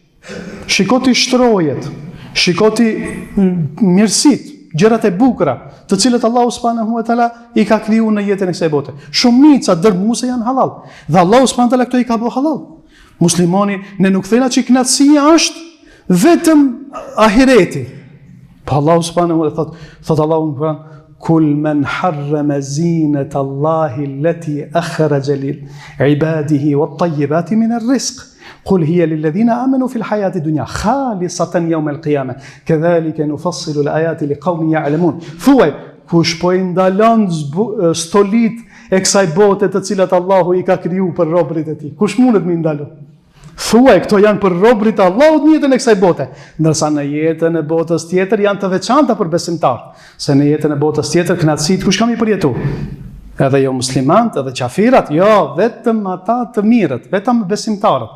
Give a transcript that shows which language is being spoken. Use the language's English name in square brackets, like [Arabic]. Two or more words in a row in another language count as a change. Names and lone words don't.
[Albanian] Shiko ti shtrojet, shiko ti mirësit, gjërat e bukura, të cilët Allahu [Arabic] سبحانه وتعالى [Albanian] i ka krijuar në jetën e kësaj bote. Shumica dërmuese janë halal, dhe Allahu [Arabic] سبحانه وتعالى [Albanian] këto i ka bërë halal. Muslimani ne nuk thëna që kënaqësia është vetëm ahireti. Po Allahu [Arabic] سبحانه وتعالى [Albanian] thot Allahu në Kur'an: [Arabic] "قل من حرم زينة الله التي أخرج لعباده والطيبات من الرزق." قل هي للذين آمنوا في الحياة الدنيا خالصة يوم القيامة كذلك نفصل الآيات لقوم يعلمون. [Albanian] Thuaj, kush po i ndalon stolit e kësaj bote të cilat Allahu i ka kriju për robrit e tij? Kush mundet me ndalu? Thuaj, këto janë për robrit e Allahut në jetën e kësaj bote, ndërsa në jetën e botës tjetër janë të veçanta për besimtar. Se në jetën e botës tjetër kënaqësitë kush kam i përjetu? Edhe jo muslimant, edhe qafirat, jo, vetëm ata të mirët, vetëm besimtarët.